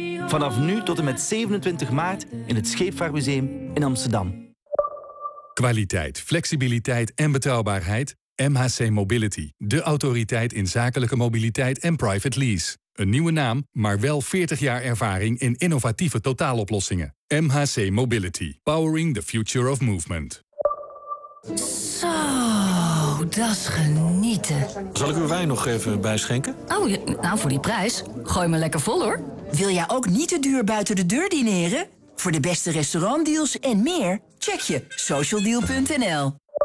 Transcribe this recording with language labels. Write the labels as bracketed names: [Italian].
[Dutch] Vanaf nu tot en met 27 maart in het Scheepvaartmuseum in Amsterdam. Kwaliteit, flexibiliteit en betrouwbaarheid. MHC Mobility, de autoriteit in zakelijke mobiliteit en private lease. Een nieuwe naam, maar wel 40 jaar ervaring in innovatieve totaaloplossingen. [English] MHC Mobility, powering the future of movement. [Dutch] Zo, dat is genieten. Zal ik uw wijn nog even bijschenken? Oh, nou voor die prijs. Gooi me lekker vol hoor. Wil jij ook niet te duur buiten de deur dineren? Voor de beste restaurantdeals en meer, check je socialdeal.nl.